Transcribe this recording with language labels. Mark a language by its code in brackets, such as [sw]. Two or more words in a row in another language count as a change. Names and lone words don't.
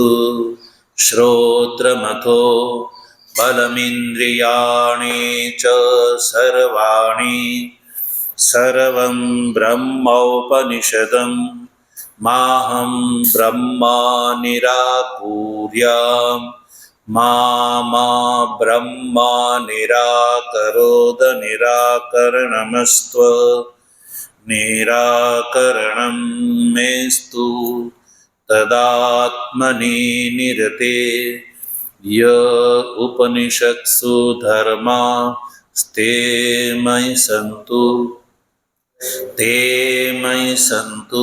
[sa] શ્રોત્રમથો બલમિન્દ્રિયાણિ ચ સર્વાણિ સર્વં બ્રહ્મોપનિષદં માહં બ્રહ્મા નિરાકુર્યામ મા બ્રહ્મા નિરાકરોદ નિરાકરણમસ્ત્વ निराकरणं मेस्तु तदात्मनि निरते य उपनिषत्सु धर्मा स्ते मयि सन्तु ते मयि सन्तु।